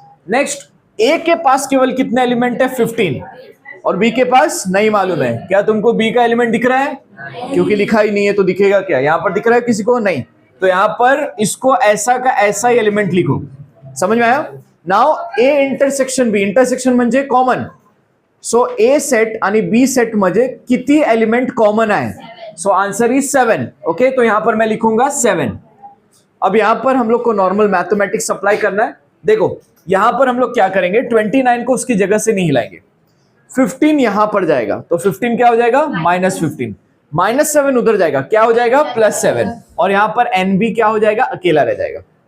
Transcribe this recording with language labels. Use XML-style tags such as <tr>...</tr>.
<hi>Next, ए के पास केवल कितने एलिमेंट है 15 और बी के पास नहीं मालूम है। क्या तुमको बी का एलिमेंट दिख रहा है? क्योंकि लिखा ही नहीं है तो दिखेगा क्या, यहां पर दिख रहा है किसी को? नहीं। तो यहां पर इसको ऐसा का ऐसा ही एलिमेंट लिखो। समझ में आया? Now A intersection B, intersection</hi> <mr>म्हणजे कॉमन। सो ए सेट आणि बी सेट मध्ये किती एलिमेंट कॉमन आहे?</mr> <en>So answer is 7।</en> <hi>ओके, तो यहां पर मैं लिखूंगा 7। अब यहां पर हम लोग को नॉर्मल मैथमेटिक्स अप्लाई करना है। देखो यहां पर हम लोग क्या करेंगे, 29 को उसकी जगह से नहीं हिलाएंगे, 15 यहां पर जाएगा तो 15 क्या हो जाएगा -15, -7 उधर जाएगा क्या हो जाएगा +7, और यहां पर NB क्या हो जाएगा, अकेला रह जाएगा।</hi>